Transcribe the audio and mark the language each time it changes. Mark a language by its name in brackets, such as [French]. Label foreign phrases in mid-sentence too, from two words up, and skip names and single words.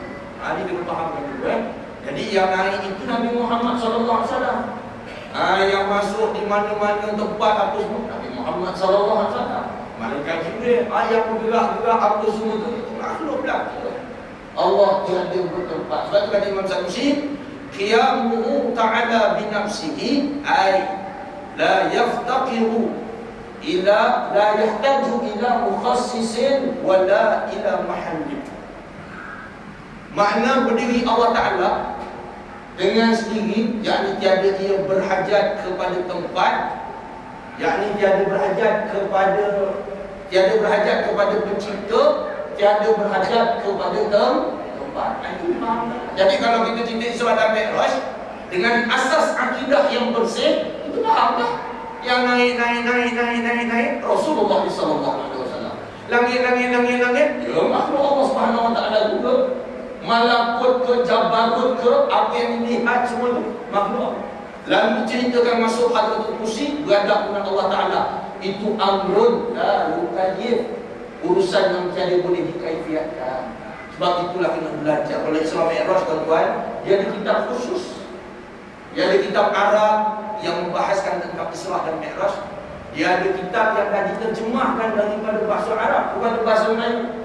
[Malay] Ini kena fahamkan dulu Jadi yang naik itu Nabi Muhammad SAW. Yang masuk di mana-mana tempat apa semua Nabi Muhammad SAW. Malaikat Jibril, yang bergerak-gerak apa semua tu makhluk belaka. Allah tiada bertempat. Sebab tu kata Imam Sanusi, [Arabic] قيامه تعالى بنفسه أي لا يفتقر إلى لا يحتاج إلى مخصص ولا إلى محل. [Malay] Makna berdiri Allah Ta'ala dengan sendiri, yakni tiada ia berhajat kepada tempat, yakni tiada berhajat kepada pencipta, tiada berhajat kepada tempat. Itu makna. Jadi kalau kita cerita Isra dan Mi'raj dengan asas akidah yang bersih, itu faham tak? Yang naik Rasulullah SAW. Langit, ya makhluk Allah [Arabic] سبحانه وتعالى [Malay] juga. Malakut ke, jabarut ke, apa yang dilihat semua itu makhluk. Lalu diceritakan masuk [Arabic] حضرة الكرسي, [Malay] beradab dengan Allah Ta'ala. Itu [Arabic] أمر لا يكيف, [Malay] urusan yang tiada boleh dikaifiatkan. Sebab itulah kena belajar. Kalau Isra Mi'raj tuan-tuan, dia ada kitab khusus. Dia ada kitab Arab yang membahaskan tentang Isra dan Mi'raj. Dia ada kitab yang dah diterjemahkan daripada bahasa Arab, bukan bahasa Melayu.